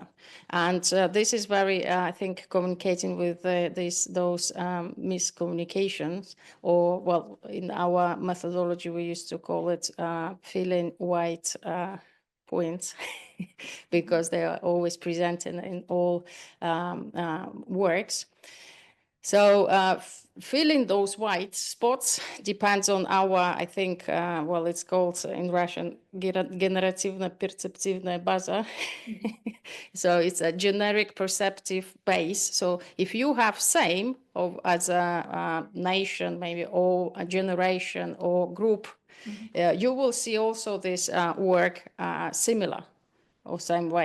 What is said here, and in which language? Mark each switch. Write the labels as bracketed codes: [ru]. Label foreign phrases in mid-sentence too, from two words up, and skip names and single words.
[en] And this is very, I think, communicating with those miscommunications, or well, in our methodology, we used to call it filling white points, because they are always present in all works. So filling those white spots depends on our, I think, well, it's called in Russian, [ru] генеративно-перцептивная база. [en] So it's a generic perceptive base. So if you have same of as a nation, maybe, or a generation or group, you will see also this work similar or same way.